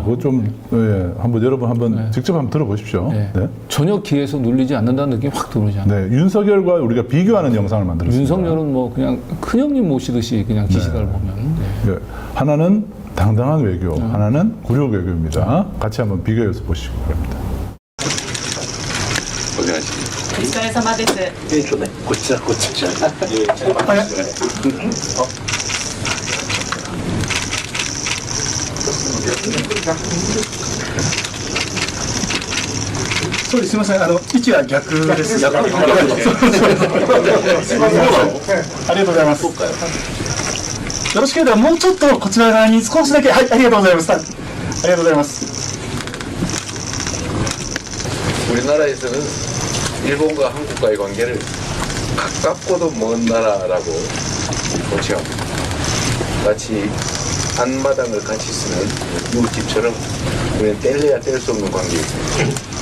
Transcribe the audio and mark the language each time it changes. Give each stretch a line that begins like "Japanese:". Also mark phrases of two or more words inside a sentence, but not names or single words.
Korean: 그거 좀 한번 여러분 직접 한번 들어보십시오. 네. 네. 전혀 귀에서 눌리지 않는다는 느낌이 확 들어오지 않아요. 네. 윤석열과 우리가 비교하는 영상을 만들었습니다. 윤석열은 뭐 그냥 큰형님 모시듯이 그냥 기시다를 보면. 네. 하나는 당당한 외교, 하나는 굴욕 외교입니다. 같이 한번 비교해서 보시기 바랍니다.
Japanese: お願いします。お疲れ様です。こっちだこっちじゃそうです。すみません。位置は逆です。ありがとうございます。よろしければもうちょっとこちら側に少しだけ、はい、ありがとうございます。ありがとうございます。
Korean: 우리나라에서는 일본과 한국과의 관계를 가깝고도 먼 나라라고 보칭합니다. 마치 앞마당을 같이 쓰는 이웃집처럼 우리는 뗄래야 뗄 수 없는 관계입니다.